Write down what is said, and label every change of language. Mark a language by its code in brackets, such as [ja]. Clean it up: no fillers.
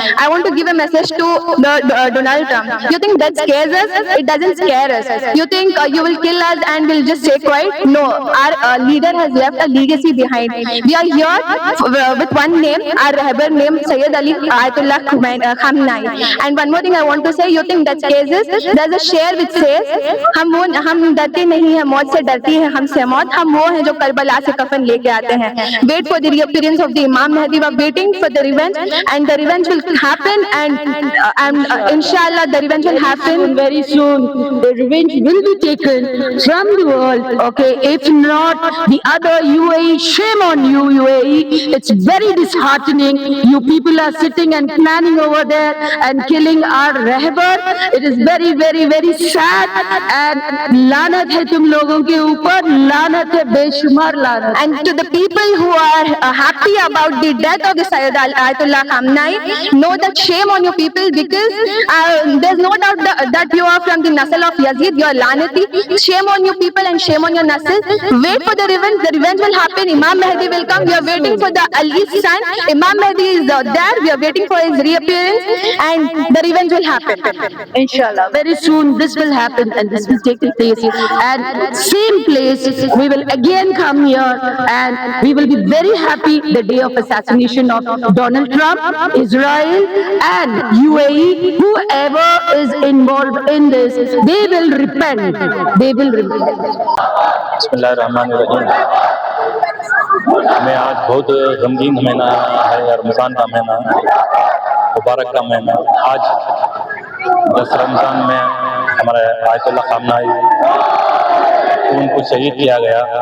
[en] I want to give a message to Donald Trump. You think that scares us? It doesn't scare us. You think you will kill us and we'll just stay quiet? No. Our leader has left a legacy behind. We are here with one name, our Rahbar name, Sayyid Ali Ayatollah Khamenei. And one more thing I want to say, you think that scares us? There's a share which says, [hi] हम डरते नहीं हैं, मौत से डरती है हमसे मौत, हम वो हैं जो करबला से कफन लेके आते हैं. [en] Wait for the reappearance of the Imam Mahdi. We are waiting for the revenge, and the revenge will happen, and inshallah the revenge will happen Very soon, the revenge will be taken from the world. Okay, if not the other UAE, shame on you, UAE. It's very disheartening. You people are sitting and planning over there and killing our रहबर. It is very, very, very sad. [hi] And लानत है तुम लोगों के ऊपर, लानत है, बेशुमार लानत. [en] And to the people who are happy about the death of the Sayyid Ayatollah Khamenei, know that shame on you people, because there's no doubt that you are from the Nasl of Yazid, you are Lanati. Shame on you people and shame on your Nasl. Wait for the revenge will happen. Imam Mahdi will come. We are waiting for the Ali's son. Imam Mahdi is there. We are waiting for his reappearance, and the revenge will happen. Inshallah, very soon this will happen and this will take place. And same place, we will again come here and we will be very happy the day of assassination of Donald Trump, Israel and UAE. Whoever is involved in this, they will repent. They will repent. [hi] बिस्मिल्लाहिर्रहमानिर्रहीम। हमें आज बहुत गमगीन महीना है, रमज़ान का महीना, मुबारक का महीना। आज 10 रमज़ान में हमारे आयतुल्लाह खामनाई उनको शहीद किया गया।